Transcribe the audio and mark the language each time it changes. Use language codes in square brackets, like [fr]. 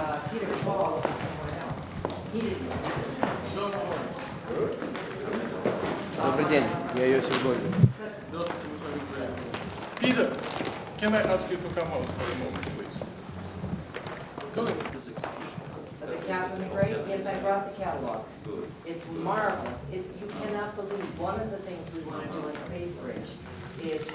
[en] Peter Paul was someone else. He didn't know. [ru] Добрый день, я Йосиф Гольдин. [en] Peter, can I ask you to come out for a moment, please? Go ahead. The Catherine the Great, yes, I brought the catalog. It's marvelous. You cannot believe, one of the things we want to do in Space Bridge is